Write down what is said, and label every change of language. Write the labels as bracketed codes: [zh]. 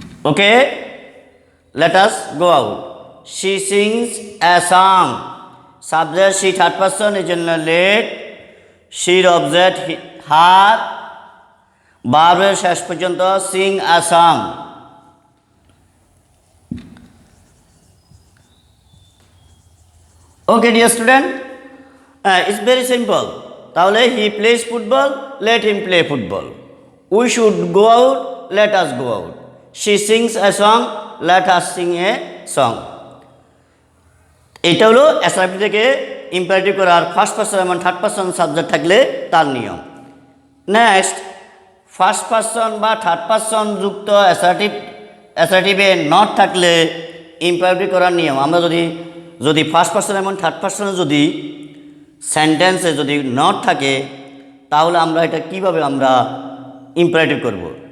[en] Okay, let us go out. She sings a song, subject she third person, [bn] এই জন্য [en] let, শির object her, ভার্বের [bn] শেষ পর্যন্ত [en] Sing a song. Okay dear student, it's very simple. তাহলে he plays football, let him play football. We should go out, let us go out. she sings a song, let us sing a song. [bn] এটা হলো assertive থেকে imperative করার first person এবং third person subject থাকলে তার নিয়ম। Next, first person বা third person যুক্ত অ্যাসার্টিভে নট থাকলে ইম্পারেটিভ করার নিয়ম। আমরা যদি ফার্স্ট পারসন এবং থার্ড পারসনে যদি সেন্টেন্সে যদি নট থাকে তাহলে আমরা এটা কিভাবে আমরা ইম্পারেটিভ করব।